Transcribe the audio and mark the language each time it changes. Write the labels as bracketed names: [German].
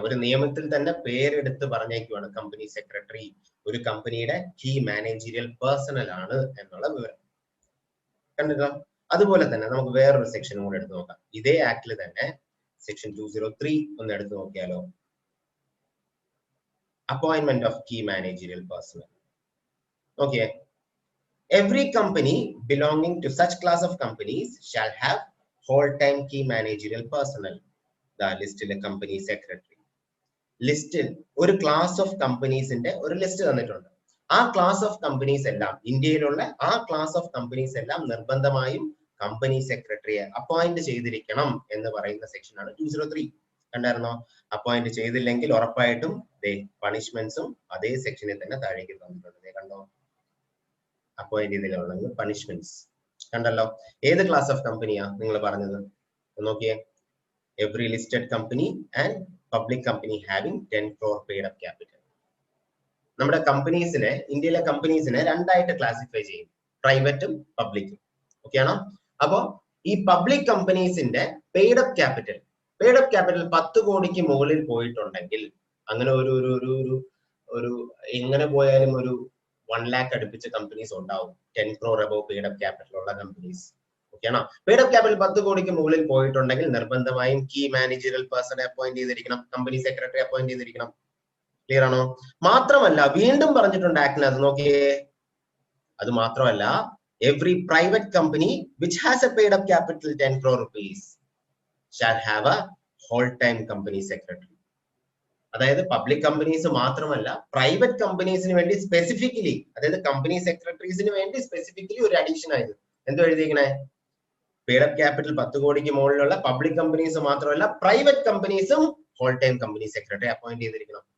[Malayalam] ഒരു നിയമത്തിൽ തന്നെ പേരെടുത്ത് പറഞ്ഞേക്കുവാണ് കമ്പനി സെക്രട്ടറി ഒരു കമ്പനിയുടെ കീ മാനേജീരിയൽ പേഴ്സണൽ ആണ് എന്നുള്ള വിവരം. കണ്ടിട്ടോ? അതുപോലെ തന്നെ നമുക്ക് വേറൊരു സെക്ഷനും കൂടെ എടുത്ത് നോക്കാം. ഇതേ ആക്ടിൽ തന്നെ സെക്ഷൻ 203 ഒന്ന് എടുത്ത് നോക്കിയാലോ? Appointment of key managerial personal. [English] Okay, every company belonging to such class of companies shall have whole-time key managerial personnel. [Malayalam] The ലിസ്റ്റിലെ കമ്പനി സെക്രട്ടറി. ലിസ്റ്റിൽ ഒരു ക്ലാസ് ഓഫ് കമ്പനീസിന്റെ ഒരു ലിസ്റ്റ് തന്നിട്ടുണ്ട്. ആ ക്ലാസ് ഓഫ് കമ്പനീസ് എല്ലാം, ഇന്ത്യയിലുള്ള ആ ക്ലാസ് ഓഫ് കമ്പനീസ് എല്ലാം നിർബന്ധമായും കമ്പനി സെക്രട്ടറിയെ അപ്പോയിന്റ് ചെയ്തിരിക്കണം എന്ന് പറയുന്ന സെക്ഷനാണ് 203. കണ്ടായിരുന്നോ? അപ്പോയിന്റ് ചെയ്തില്ലെങ്കിൽ ഉറപ്പായിട്ടും പണിഷ്മെന്റ്സും അതേ സെക്ഷനിൽ തന്നെ താഴേക്ക് തന്നിട്ടുണ്ട്. കണ്ടോ? അപ്പോയിന്റ് ചെയ്തിട്ടുള്ള പണിഷ്മെന്റ്സ് കണ്ടല്ലോ. ഏത് ക്ലാസ് ഓഫ് കമ്പനിയാ നിങ്ങൾ പറഞ്ഞത്? [English] നോക്കിയേ, every listed company and public company having 10 crore paid up capital. [Malayalam] നമ്മുടെ കമ്പനീസിനെ, ഇന്ത്യയിലെ കമ്പനീസിനെ രണ്ടായിട്ട് ക്ലാസിഫൈ ചെയ്യും, പ്രൈവറ്റും പബ്ലിക്കും. ഓക്കെ ആണോ? അപ്പോ ഈ പബ്ലിക് കമ്പനീസിന്റെ പെയ്ഡ് അപ്പ് ക്യാപിറ്റൽ 10 കോടിക്ക് മുകളിൽ പോയിട്ടുണ്ടെങ്കിൽ, അങ്ങനെ ഒരു എങ്ങനെ പോയാലും ഒരു 1 lakh അടുപ്പിച്ച കമ്പനീസ് ഉണ്ടാവും, 10 crore above paid up capital ഉള്ള കമ്പനീസ്. ഓക്കെ ആണോ? പെയ്ഡ് അപ്പ് ക്യാപിറ്റൽ 10 കോടിക്ക് മുകളിൽ പോയിട്ടുണ്ടെങ്കിൽ നിർബന്ധമായും കീ മാനേജറിയൽ പേഴ്സണെ അപ്പോയിന്റ് ചെയ്തിരിക്കണം, കമ്പനി സെക്രട്ടറി അപ്പോയിന്റ് ചെയ്തിരിക്കണം. ക്ലിയർ ആണോ? മാത്രമല്ല വീണ്ടും പറഞ്ഞിട്ടുണ്ട് ആക്ടിൽ, അത് നോക്കിയേ, അത് മാത്രമല്ല [English] every private company which has a paid up capital 10 crore rupees shall have a whole time company secretary. [Malayalam] അതായത് പബ്ലിക് കമ്പനീസ് മാത്രമല്ല പ്രൈവറ്റ് കമ്പനീസിന് വേണ്ടി സ്പെസിഫിക്കലി, അതായത് കമ്പനി സെക്രട്ടറീസിന് വേണ്ടി സ്പെസിഫിക്കലി ഒരു അഡീഷൻ ആയത് എന്തോ എഴുതിയിരിക്കണേ, പെയ്ഡ് അപ്പ് ക്യാപിറ്റൽ 10 കോടിക്ക് മുകളിലുള്ള പബ്ലിക് കമ്പനീസ് മാത്രമല്ല private കമ്പനീസും whole time company secretary appoint ചെയ്തിരിക്കണം.